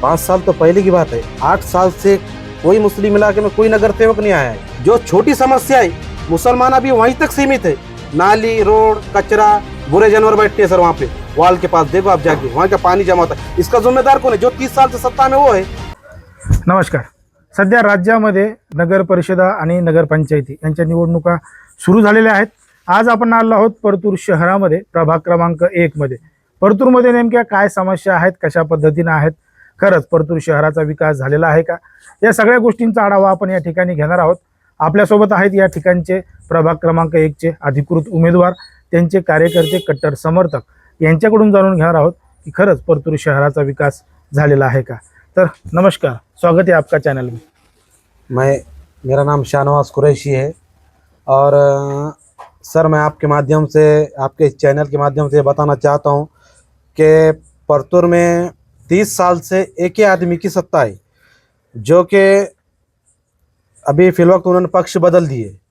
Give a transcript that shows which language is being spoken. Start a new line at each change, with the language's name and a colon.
Hindi: 5 साल तो पहले की बात है, 8 साल से कोई मुस्लिम इलाके में कोई नगर सेवक नहीं आया है। जो छोटी समस्या है, मुसलमान अभी वहीं तक सीमित है। नाली, रोड, कचरा, बुरे जानवर बैठते हैं सर वहाँ पे वॉल के पास, देखो आप जाके वहाँ का पानी जमा होता है। इसका जिम्मेदार कौन है? जो 30 साल से सत्ता में वो है।
Marathi: नमस्कार. सध्या राज्यामध्ये नगर परिषदा आणि नगरपंचायती यांच्या निवडणुका सुरू झालेल्या आहेत. आज आपण आलो आहोत परतूर शहरामध्ये, प्रभाग क्रमांक 1 मध्ये. परतूरमध्ये नेमक्या काय समस्या आहेत, कशा पद्धतीने आहेत, खरंच परतूर शहराचा विकास झालेला आहे का, या सगळ्या गोष्टींचा आढावा आपण या ठिकाणी घेणार आहोत. आपल्यासोबत आहेत या ठिकाणचे प्रभाग क्रमांक 1 चे अधिकृत उमेदवार, त्यांचे कार्यकर्ते, कट्टर समर्थक यांच्याकडून जाणून घेणार आहोत की खरंच परतूर शहराचा विकास झालेला आहे का.
Hindi: तर नमस्कार, स्वागत है आपका चैनल में. मेरा नाम शाहनवाज कुरैशी है, और सर मैं आपके माध्यम से, आपके चैनल के माध्यम से बताना चाहता हूँ कि परतूर में 30 साल से एक ही आदमी की सत्ता है, जो कि अभी फिलहाल उन्होंने पक्ष बदल दिए।